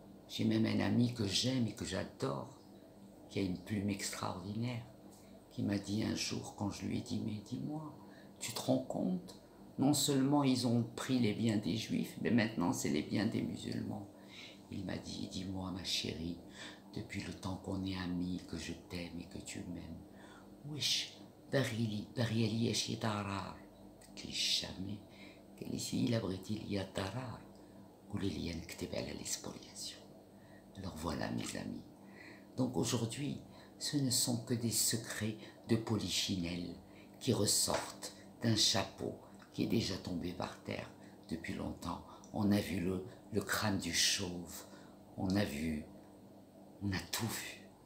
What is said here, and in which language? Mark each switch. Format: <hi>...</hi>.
<fr>J'ai même un ami que j'aime et que j'adore, qui a une plume extraordinaire, qui m'a dit un jour quand je lui ai dit « Mais dis-moi, tu te rends compte, non seulement ils ont pris les biens des juifs, mais maintenant c'est les biens des musulmans. » Il m'a dit « Dis-moi ma chérie, depuis le temps qu'on est amis, que je t'aime et que tu m'aimes, wesh,</fr> <ar>باغي ليا شي ضرر؟ قلت لي</ar> <fr>jamais.</fr> <ar>قال لي سي إلا بغيتي ليا ضرر قولي لي نكتب على</ar> <fr>les spoliations. Alors voilà mes amis. Donc aujourd'hui, ce ne sont que des secrets de polichinelle qui ressortent d'un chapeau qui est déjà tombé par terre depuis longtemps. On a vu le crâne du chauve, on a tout vu.</fr>